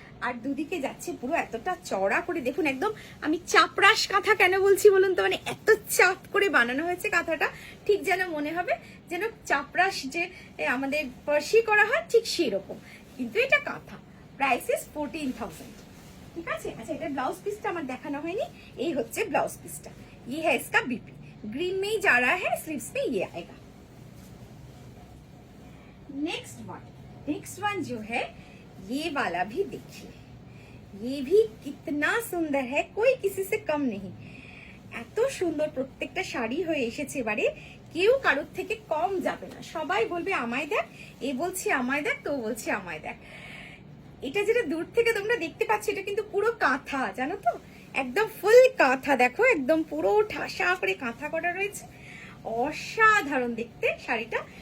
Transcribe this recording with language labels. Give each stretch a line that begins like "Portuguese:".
Bangla: আর দুদিকে যাচ্ছে পুরো এতটা চওড়া করে, দেখুন একদম, আমি চাপরাশ কাঁথা কেন বলছি বলুন তো, মানে এত চাপ করে বানানো হয়েছে কাঁথাটা, ঠিক যেন মনে হবে যেন চাপরাশ যে আমাদের পার্সি করা হয় ঠিক সেই রকম, কিন্তু এটা কাঁথা। Price is 14,000। ঠিক আছে। আচ্ছা, এটা ব্লাউজ পিসটা আমার দেখানো হয়নি, এই হচ্ছে ব্লাউজ পিসটা।
Hindi: ये है इसका बीपी, ग्रीन में ही जा रहा है, स्लीव्स में ये आएगा। नेक्स्ट वन जो है ये वाला भी देखिए, ये भी कितना सुंदर है, कोई किसी से कम नहीं।
Bangla: এত সুন্দর প্রত্যেকটা শাড়ি হয়ে এসেছে এবারে, কেউ কারোর থেকে কম যাবে না, সবাই বলবে আমায় দেখ, এ বলছে আমায় দেখ, তো বলছে আমায় দেখ। এটা যেটা দূর থেকে তোমরা দেখতে পাচ্ছ, এটা কিন্তু পুরো কাঁথা, জানো তো, একদম ফুল কাঁথা, দেখো একদম পুরো ঠাসা করে কাঁথা করা রয়েছে, অসাধারণ দেখতে শাড়িটা।